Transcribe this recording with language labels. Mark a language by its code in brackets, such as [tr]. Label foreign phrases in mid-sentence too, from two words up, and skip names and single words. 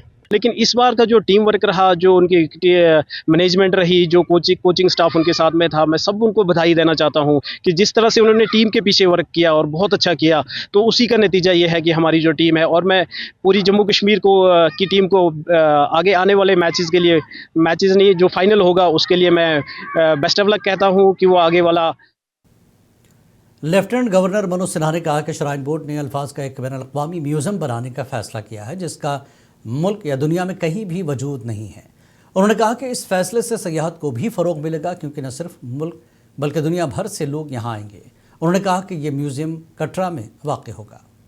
[ur] لیکن اس بار کا جو [en] team work [ur] رہا، جو ان کی مینجمنٹ رہی، جو [en] coaching staff [ur] ان کے ساتھ میں تھا، میں سب ان کو بدھائی دینا چاہتا ہوں کہ جس طرح سے انہوں نے ٹیم کے پیچھے ورک کیا اور بہت اچھا کیا، تو اسی کا نتیجہ یہ ہے کہ ہماری جو ٹیم ہے، اور میں پوری جموں کشمیر کی ٹیم کو آگے آنے والے میچز نہیں، جو فائنل ہوگا اس کے لیے میں [en] best of luck [ur] کہتا ہوں کہ وہ آگے والا۔ لیفٹیننٹ گورنر منوج سنہا نے کہا کہ شرائن بورڈ نے الفاظ کا ایک بین الاقوامی میوزیم بنانے کا فیصلہ کیا ہے جس کا ملک یا دنیا میں کہیں بھی وجود نہیں ہے۔ انہوں نے کہا کہ اس فیصلے سے سیاحت کو بھی فروغ ملے گا کیونکہ نہ صرف ملک بلکہ دنیا بھر سے لوگ یہاں آئیں گے۔ انہوں نے کہا کہ یہ میوزیم کٹرا میں واقع ہوگا۔